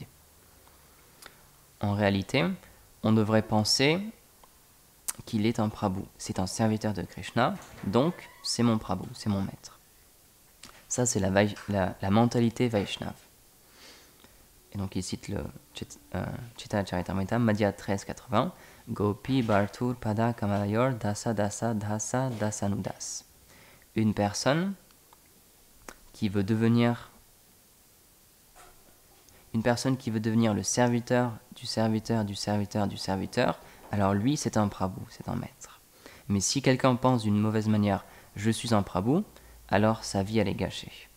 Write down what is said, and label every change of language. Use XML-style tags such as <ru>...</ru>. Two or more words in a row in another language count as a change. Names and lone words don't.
<fr>En réalité, on devrait penser qu'il est un Prabhu. C'est un serviteur de Krishna, donc c'est mon Prabhu, c'est mon maître. Ça, c'est la mentalité Vaishnav. Et donc, il cite le Chaitanya Charitamrita, Madhya 13.80,</fr> <sa>गोपी भर्तुर् पद कमलयोर् दास दास दास दासानुदास.</sa> <fr>Une personne qui veut devenir le serviteur du serviteur du serviteur du serviteur, alors lui, c'est un Prabhu, c'est un maître. Mais si quelqu'un pense d'une mauvaise manière, je suis un Prabhu, alors sa vie, elle est gâchée.</fr>